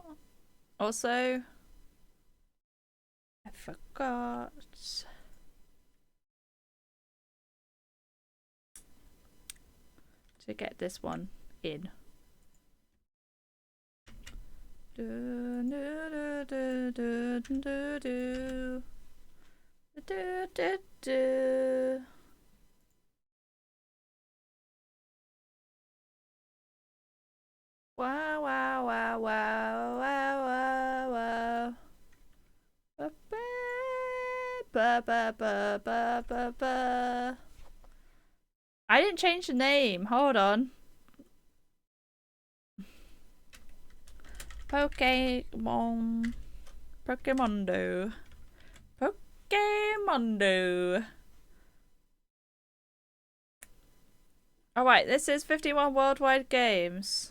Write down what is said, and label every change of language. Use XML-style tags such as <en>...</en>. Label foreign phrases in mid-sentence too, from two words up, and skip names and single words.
<en>Also, I forgot to get this one in. Do do do do do do do do do. Wow wow wow wow wow wow wow. Ba ba ba ba ba ba ba. I didn't change the name. Hold on. Pokemondo. Alright, this is 51 worldwide games.</en>